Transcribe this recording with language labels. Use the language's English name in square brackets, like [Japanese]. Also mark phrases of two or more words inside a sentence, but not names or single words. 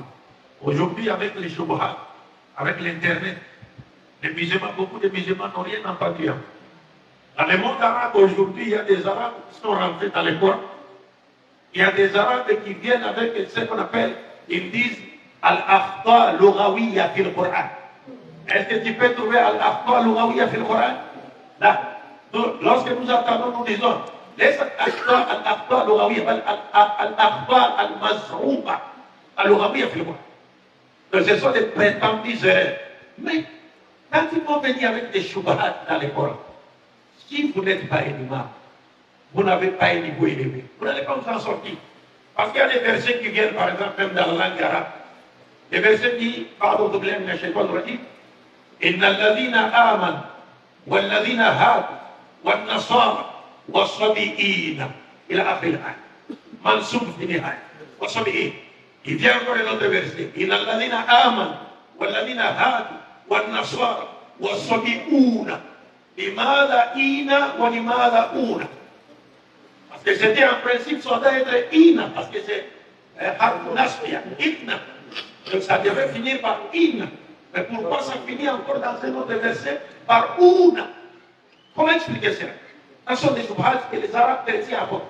[French] Aujourd'hui, avec les shubhat, avec l'Internet, les musulmans, beaucoup de musulmans n'ont rien entendu. Dans le monde arabe, aujourd'hui, il y a des Arabes qui sont rentrés dans le Coran. Il y a des Arabes qui viennent avec ce qu'on appelle, ils disent [Arabic] الأخطاء اللغوية في القرآن. [French] Est-ce que tu peux trouver [Arabic] الأخبار اللغوية في القرآن? [French] Là. Donc, lorsque nous entendons, nous disons, laisse [Arabic] الأخبار اللغوية، الأخبار المضروبة، اللغوية في القرآن. [French] Donc, ce sont des prétendus erreurs. Mais, quand ils vont venir avec des choubahats dans le Coran, si vous n'êtes pas un imam, vous n'avez pas un niveau élevé, vous n'allez pas vous en sortir. Parce qu'il y a des versets qui viennent, par exemple, même dans la langue arabe. Les versets disent, pardon, de blême, les shaytans rajim, [Arabic] إن الذين آمنوا والذين هادوا والنصارى والصبيين إلى آخر الآية منصوب في النهاية والصبيين. [French] Il vient encore un autre verset. [Arabic] إن الذين آمنوا والذين هادوا والنصارى والصبيون لماذا إينا ولماذا أونا. [French] Parce que c'était en principe, ça doit être Ina, parce que c'est Harfunasbia, Itna. Donc ça devait finir par Ina. Mais pourquoi ça finit encore dans un autre verset par Ouna? Comment expliquer cela? Ce sont des choubhats que les Arabes chrétiens apportent.